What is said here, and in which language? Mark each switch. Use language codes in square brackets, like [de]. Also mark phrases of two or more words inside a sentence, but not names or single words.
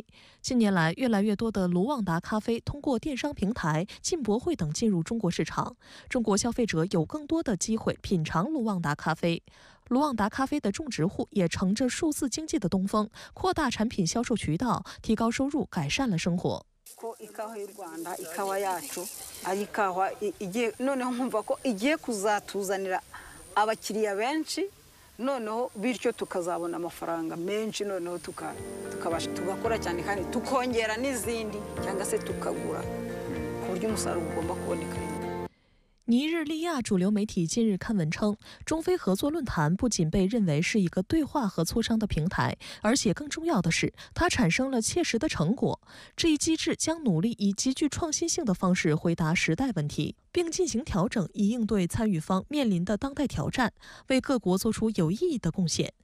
[zh] 近年来，越来越多的卢旺达咖啡通过电商平台、进博会等进入中国市场，中国消费者有更多的机会品尝卢旺达咖啡。卢旺达咖啡的种植户也乘着数字经济的东风，扩大产品销售渠道，提高收入，改善了生活。 [rw] noneho bityo tukazabona amafaranga menshi noneho tukabasha tugakora cyane kandi tukongera n'izindi cyangwa se tukagura ku buryo umusaruro ugomba kuboneka。 [zh] 尼日利亚主流媒体近日刊文称，中非合作论坛不仅被认为是一个对话和磋商的平台，而且更重要的是，它产生了切实的成果。这一机制将努力以极具创新性的方式回答时代问题，并进行调整，以应对参与方面临的当代挑战，为各国做出有意义的贡献。